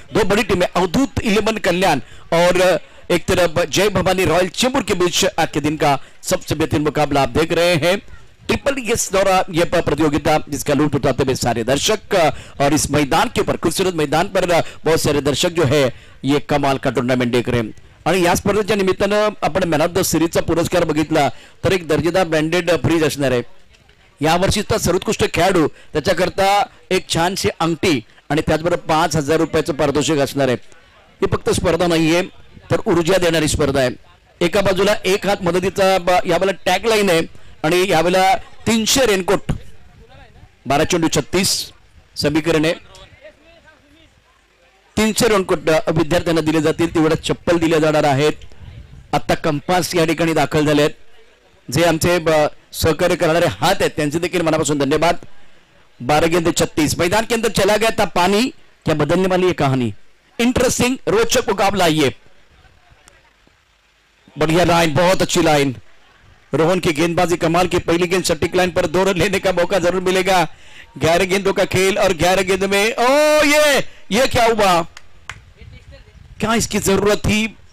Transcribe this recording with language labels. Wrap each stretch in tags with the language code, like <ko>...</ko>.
<hi>2 बड़ी टीमें अवधूत 11 कल्याण और एक तरफ जय भवानी रॉयल चेंबूर के बीच आज के दिन का सबसे बेहतरीन मुकाबला आप देख रहे हैं। ट्रिपल इस दौरा यह प्रतियोगिता जिसका लूट उठाते हुए सारे दर्शक और इस मैदान के ऊपर खूबसूरत मैदान पर बहुत सारे दर्शक जो है ये कमाल का टूर्नामेंट देख रहे हैं।</hi> <mr>आणि या स्पर्धेच्या निमित्तानं आपण मॅन ऑफ द सिरीजचा पुरस्कार बघितला तर एक दर्जेदार ब्रँडेड फ्रीज असणार आहे। यावर्षीचा सर्वोत्कृष्ट खेळाडू त्याच्याकरता एक छानशी अंगठी आणि त्याचबरोबर 5000 रुपयाचं पारितोषिक असणार आहे। ही फक्त स्पर्धा नाहीये तर ऊर्जा देणारी स्पर्धा आहे। एका बाजूला एक हात मदतीचा यावेळेला टॅग लाईन आहे आणि यावेळेला 300 रेनकोट 12 चेंडू 36 समीकरण आहे। 300 रेनकोट विद्यार्थ्यांना दिले जातील, तेवढे चप्पल दिले जाणार आहेत। आता कंपास या ठिकाणी दाखल झाले आहेत, जे आमचे सहकार्य करणारे हात आहेत त्यांचे देखील मनापासून धन्यवाद।</mr> <hi>12 गेंदे 36। मैदान के अंदर चला गया था पानी, क्या बदलने वाली है कहानी। इंटरेस्टिंग रोचक मुकाबला ये। बढ़िया लाइन, बहुत अच्छी लाइन। रोहन की गेंदबाजी कमाल की। पहली गेंद सटीक लाइन पर 2 रन लेने का मौका जरूर मिलेगा। 11 गेंदों का खेल और 11 गेंद में ये क्या हुआ, क्या इसकी जरूरत थी।</hi>